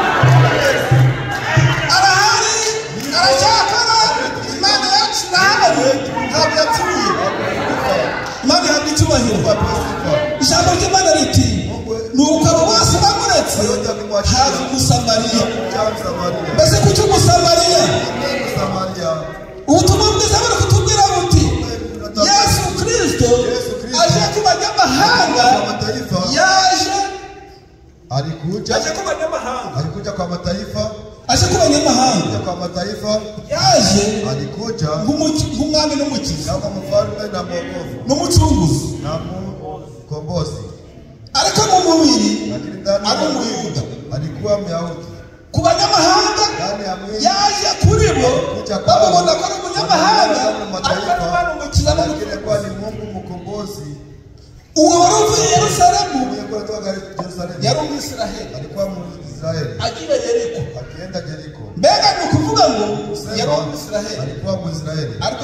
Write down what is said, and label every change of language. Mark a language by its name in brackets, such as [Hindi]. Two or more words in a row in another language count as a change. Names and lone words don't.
[Kinyarwanda] arahari aracyakora Imana yacu irahari ntabwo yapfuye Imana ihabwa icyubahiro ijambo ry'Imana riti nuko abo bose bamuretse haza umusamariya mbese kuki umusamariya ubutumwa bwiza buri kutubwira buti Yesu Kristo aje ku banyamahanga yaje [Swahili] Alikuja. [Kinyarwanda] aje ku banyamahanga [Swahili] Alikuja kwa mataifa. [Kinyarwanda] aje ku banyamahanga [Swahili] Kwa mataifa. [Kinyarwanda] yaje [Swahili] Alikuja [Kinyarwanda] nk'umwami n'umukiza [Swahili] kama mfalme na mwokozi [Kinyarwanda] n'umucunguzi [Swahili] na mkombozi. [Kinyarwanda] ariko mu mubiri [Swahili] Lakini ndani [Kinyarwanda] ari [Swahili] ya [Kinyarwanda] umuyuda [Swahili] alikuwa Myahudi. [Kinyarwanda] ku banyamahanga yaje kuri bo babona ko ari umunyamahanga ariko bari umukiza uwo wari uvuye Yerusalemu yari umwisiraheli agiye Yeriko mbega ni ukuvuga ngo yari umwisiraheli ariko